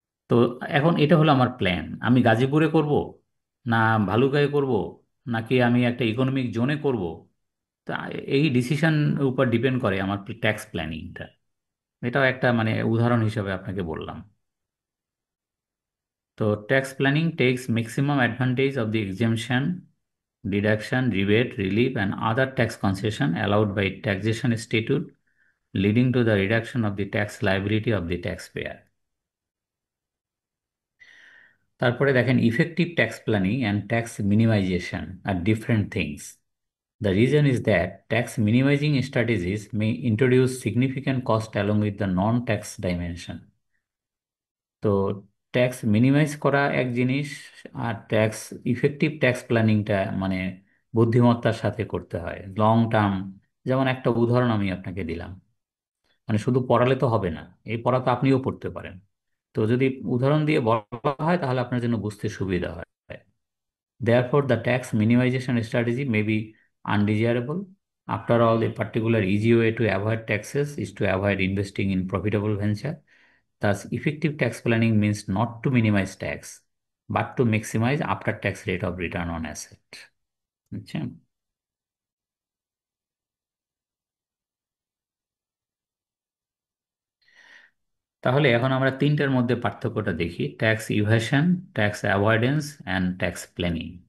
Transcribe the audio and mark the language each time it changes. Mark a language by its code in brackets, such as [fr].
[bn] তো এখন এটা হলো আমার প্ল্যান, আমি গাজীপুরে করব না ভালুকায় করব, নাকি আমি একটা ইকোনমিক জোনে করব। তা এই ডিসিশন উপর ডিপেন্ড করে আমার ট্যাক্স প্ল্যানিংটা। এটাও একটা মানে উদাহরণ হিসেবে আপনাকে বললাম। [en] তো tax planning takes maximum advantage of the exemption, deduction, rebate, relief, and other tax concession allowed by taxation statute, leading to the reduction of the tax liability of the taxpayer. [bn] তারপরে দেখেন, [en] Effective tax planning and tax minimization are different things. The reason is that tax minimizing strategies may introduce significant cost along with the non-tax dimension. [bn] তো tax minimise করা এক জিনিস, আর effective tax প্ল্যানিংটা মানে বুদ্ধিমত্তার সাথে করতে হয় লং টার্ম। যেমন একটা উদাহরণ আমি আপনাকে দিলাম, মানে শুধু পড়ালে তো হবে না, এই পড়া তো আপনিও পড়তে পারেন। তো যদি উদাহরণ দিয়ে বলা হয় তাহলে আপনার জন্য বুঝতে সুবিধা হয়। [en] Therefore, the tax minimization strategy may be undesirable. After all, a particular easy way to avoid taxes is to avoid investing in profitable venture. Thus, effective tax planning means not to minimize tax, but to maximize after-tax rate of return on asset. [bn] আচ্ছা, তাহলে এখন আমরা তিনটার মধ্যে পার্থক্যটা দেখি: tax ইভাশন, tax avoidance and tax planning.